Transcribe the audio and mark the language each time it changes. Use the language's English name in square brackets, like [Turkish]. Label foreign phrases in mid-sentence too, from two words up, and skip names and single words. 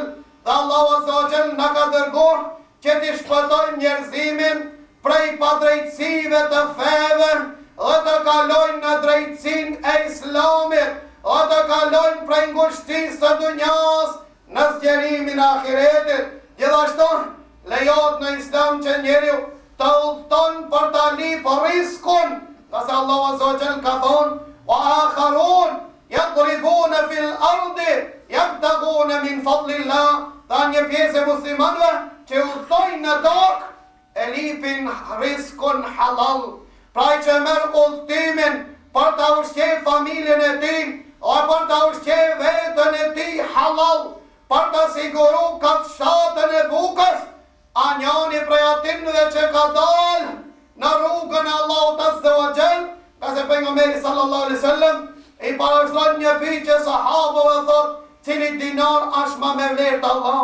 [Albanian] Dhe Allahu [Arabic] عز وجل [Albanian] na ka dërguar që ti shpëtojmë njerëzimin prej padrejtësive të feve dhe të kalojnë në drejtësinë e Islamit, dhe të kalojnë prej ngushtisë së dunjas në zgjerimin e ahiretit." Gjithashtu lejohet në Islam që njeriu të udhton për ta lipë riskun, qase Allahu [Arabic] عز وجل [Albanian] ka thonë: [Arabic] "وآخرون يضربون في الأرض يبتغون من فضل الله." [Albanian] Dhe një pjesë e muslimanëve që udhtojnë në tokë e lipin riskun halal, pra që merr udhtimin për ta ushqyer familjen e tij, dhe për ta ushqyer veten e tij halal, për ta siguru kafshatën e bukës, a njani prej atinëve që ka dalë në rrugën e Allahut [Arabic] عز وجل, [Albanian] ka se pejgamberi [Arabic] صلى الله عليه وسلم [Albanian] i parashtron një pyetje sahabëve, thot: "Cili dinar është më me vlerë te Allah?"